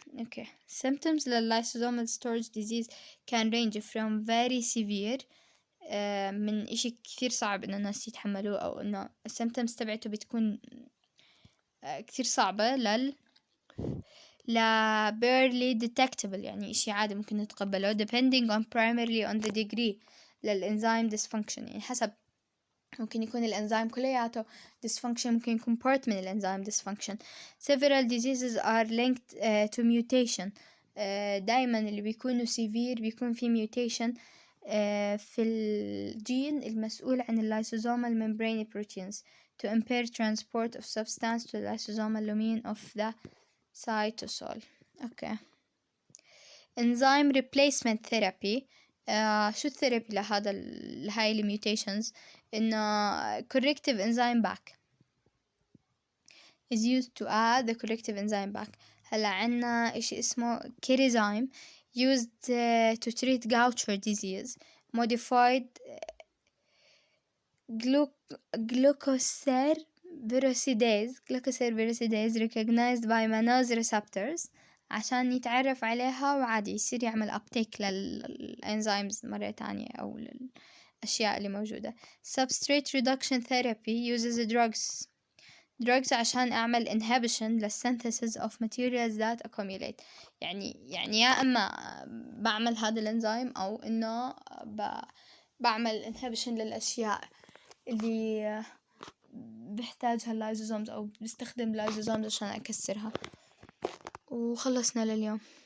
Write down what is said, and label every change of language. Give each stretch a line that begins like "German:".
English: Okay, symptoms lysosomal storage disease can range from very severe
Arabic: من إشي كثير صعب إنه الناس يتحملوه، أو إنه السيمتومز تبعته بتكون كثير صعبة لا
English: barely detectable،
Arabic: يعني إشي عادي ممكن نتقبله
English: depending on primarily on the degree
Arabic: للإنزيم dysfunction. يعني حسب، ممكن يكون الإنزيم كلياته dysfunction، ممكن يكون part من الإنزيم dysfunction.
English: Several diseases are linked to mutation.
Arabic: دايما اللي بيكونوا severe بيكون في mutation في الجين المسؤول عن
English: الlysosomal membrane proteins to impair transport of substance to the lysosomal lumen of the cytosol. Okay. Enzyme replacement therapy.
Arabic: شو الثيرابي لهاي الميوتيشنز؟
English: إنه corrective enzyme back is used to add the corrective enzyme back.
Arabic: هلا عنا إشي اسمه كيريزايم used to treat Gaucher disease.
English: Modified glycosylation recognized by mannose receptors
Arabic: عشان يتعرف عليها وعادي يصير يعمل uptake للإنزيمز مرة تانية أو للأشياء اللي موجودة.
English: Substrate reduction therapy uses drugs
Arabic: عشان أعمل
English: inhibition للsynthesis of materials that accumulate.
Arabic: يعني يا إما بعمل هذا الإنزيم أو إنه بعمل inhibition للأشياء اللي بحتاجها اللايزوزومز أو بستخدم اللايزوزومز عشان أكسرها. وخلصنا لليوم.